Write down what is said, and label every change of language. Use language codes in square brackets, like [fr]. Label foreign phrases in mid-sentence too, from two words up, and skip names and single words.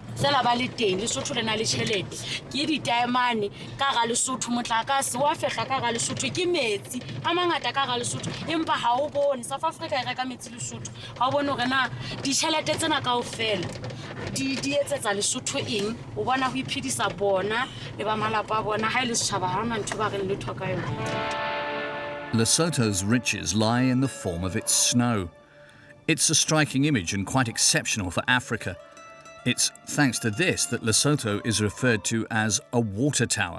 [st] fela ba le teng Lesotho le na le tšhelete ke ditaemane ka ga Lesotho motlakase wa fehla ka ga Lesotho ke metsi a mangata ka ga Lesotho empa ha o bone South Africa e reka metsi Lesotho ha o bone gore na ditšhelete tsena kaofela di etsetsa Lesotho eng o bona ho iphedisa bona le ba malapa a bona ha ile setšhaba ha ona ntho ba re le thoka yona. [en] Lesotho's riches lie in the form of its snow. It's a striking image and quite exceptional for Africa. It's thanks to this that Lesotho is referred to as a water tower.